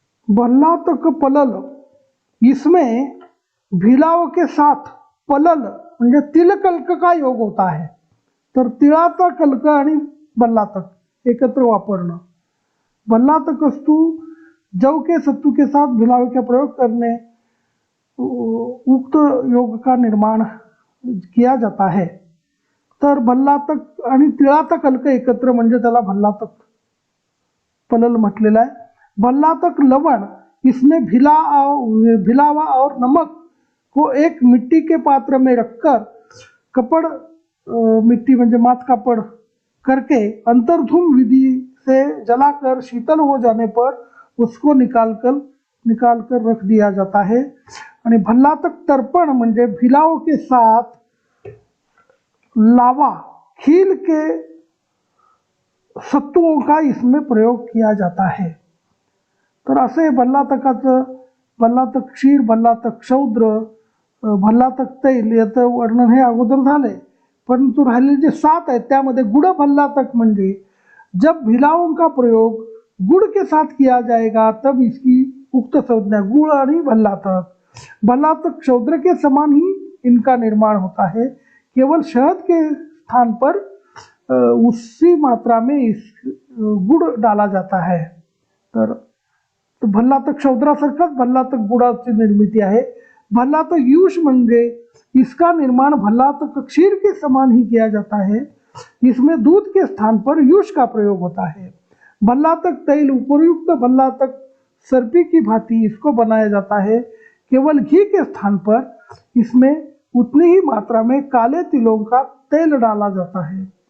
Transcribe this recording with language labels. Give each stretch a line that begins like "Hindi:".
Hindi: भल्लातक पलल इसमें भिलाव के साथ पलल म्हणजे तिलकल्क का योग होता है.
Marathi: तर तिळाचा कल्क आणि भल्लातक एकत्र वापरणं.
Hindi: भल्लातकस्तु जव के सत्तू के साथ भिलाव का प्रयोग करने उक्त योग का निर्माण किया जाता है.
Marathi: तर भल्लातक आणि तिळाचा कल्क एकत्र म्हणजे त्याला भल्लातक पलल म्हटलेला आहे.
Hindi: भल्लातक लवण इसमें भिलावा और नमक को एक मिट्टी के पात्र में रखकर कपड़ मिट्टी म्हणजे मात कापड़ करके अंतर्धूम विधि से जलाकर शीतल हो जाने पर उसको निकाल कर रख दिया जाता है.
Marathi: आणि भल्लातक तर्पण म्हणजे
Hindi: भिलाव के साथ लावा खील के सत्वों का इसमें प्रयोग किया जाता है.
Marathi: तर असे भल्लातक क्षीर, भल्लातक क्षौद्र, भल्लातक तैल याचं वर्णन हे अगोदर झालंय. परंतु राहिलेले जे 7 आहेत त्यामध्ये गुड़ भल्लातक म्हणजे
Hindi: जब भिलाओं का प्रयोग गुड़ के साथ किया जाएगा तब इसकी उक्त संज्ञा
Marathi: गुड़ आणि भल्लातक.
Hindi: भल्लातक क्षौद्र के समान ही इनका निर्माण होता है. केवल शहद के स्थान पर उसी मात्रा में इस गुड़ डाला जाता है.
Marathi: तर भल्लातक क्षौद्रासारखाच भल्लातक गुड़ाची निर्मिती आहे.
Hindi: भल्लातक यूष म्हणजे इसका निर्माण भल्लातक क्षीर के समान ही किया जाता है. इसमें दूध के स्थान पर यूष का प्रयोग होता है. भल्लातक तैल उपयुक्त भल्लातक सर्पी की भांति इसको बनाया जाता है. केवल घी के स्थान पर इसमें उतनी ही मात्रा में काले तिलों का तेल डाला जाता है.